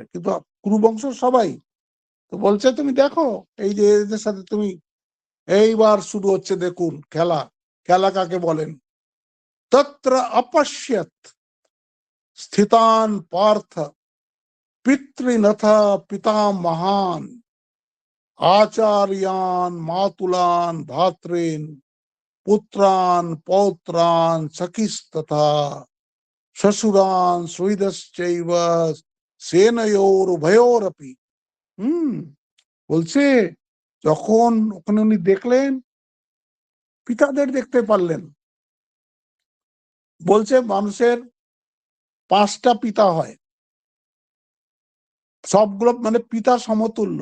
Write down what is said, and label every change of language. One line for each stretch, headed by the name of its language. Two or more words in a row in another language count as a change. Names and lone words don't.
Bangla: কিন্তু কুরুবংশ সবাই তো বলছে তুমি দেখো এই যে এদের সাথে তুমি, এইবার শুরু হচ্ছে দেখুন খেলা। খেলা কাকে বলেন,
Sanskrit: তত্র অপশ্যত স্থিতান পার্থ পিতৃনথ পিতামহান आचार्यान मातुलान भात्रेन पुत्रान पौत्रान सखिस्तथा शशुरान सुहृदश्चैव सेनयोर उभयोरपि।
Bangla: বলছে যখন ওখানে উনি দেখলেন, পিতাদের দেখতে পারলেন। বলছে মানুষের 5টা পিতা হয়, সবগুলো মানে পিতা সমতুল্য।